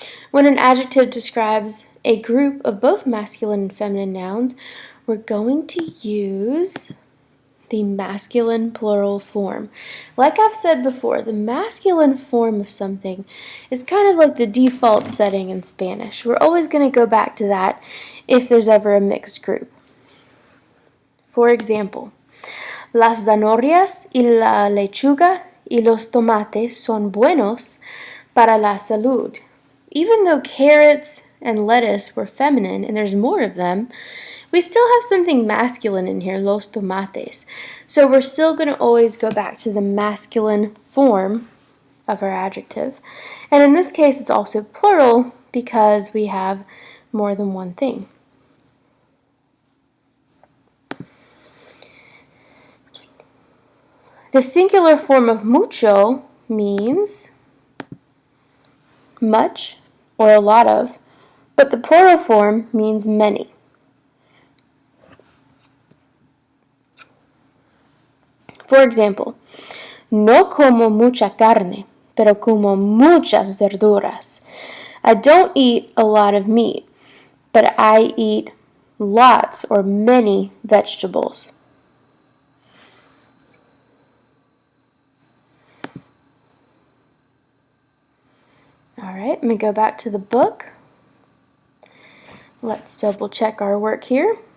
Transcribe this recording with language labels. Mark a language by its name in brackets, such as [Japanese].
[English] When an adjective describes a group of both masculine and feminine nouns, we're going to use the masculine plural form. Like I've said before, the masculine form of something is kind of like the default setting in Spanish. We're always going to go back to that if there's ever a mixed group. [Spanish] For example, las zanahorias y la lechuga y los tomates son buenos para la salud. [English] Even though carrots and lettuce were feminine and there's more of them, we still have something masculine in here, los tomates. So we're still going to always go back to the masculine form of our adjective. And in this case, it's also plural because we have more than one thing. The singular form of mucho means much or a lot of, but the plural form means many. [Spanish] For example, no como mucha carne, pero como muchas verduras. [English] I don't eat a lot of meat, but I eat lots or many vegetables. All right, let me go back to the book. Let's double check our work here.